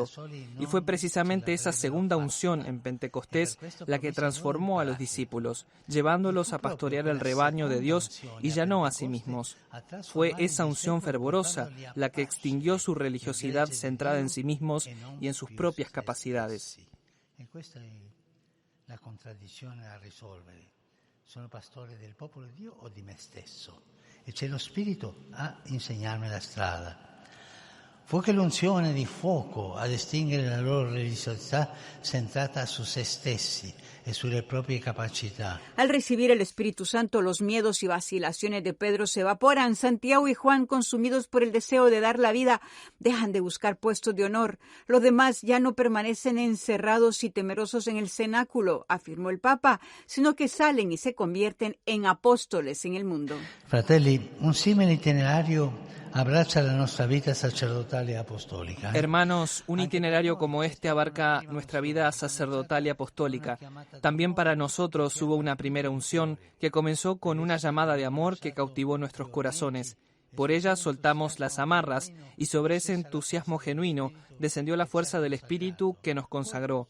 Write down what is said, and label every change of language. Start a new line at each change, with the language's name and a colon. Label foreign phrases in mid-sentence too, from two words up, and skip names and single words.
Spanish: Y fue precisamente esa segunda unción en Pentecostés la que transformó a los discípulos, llevándolos a pastorear el rebaño de Dios y ya no a sí mismos. Fue esa unción fervorosa la que extinguió su religiosidad centrada en sí mismos y en sus propias capacidades.
Italian: Questa è la contraddizione da risolvere. Sono pastore del popolo di Dio o di me stesso? E c'è lo Spirito a insegnarmi la strada. Fu che l'unzione di fuoco a distinguere la loro religiosità centrata su se stessi e sulle proprie capacità.
Spanish: Al recibir el Espíritu Santo, los miedos y vacilaciones de Pedro se evaporan. Santiago y Juan, consumidos por el deseo de dar la vida, dejan de buscar puestos de honor. Los demás ya no permanecen encerrados y temerosos en el cenáculo, afirmó el Papa, sino que salen y se convierten en apóstoles en el mundo.
Italian: Fratelli, un simile itinerario abbraccia la nostra vita sacerdotale e apostolica.
Spanish: Hermanos, un itinerario como este abarca nuestra vida sacerdotal y apostólica. También para nosotros hubo una primera unción que comenzó con una llamada de amor que cautivó nuestros corazones. Por ella soltamos las amarras y sobre ese entusiasmo genuino descendió la fuerza del Espíritu que nos consagró.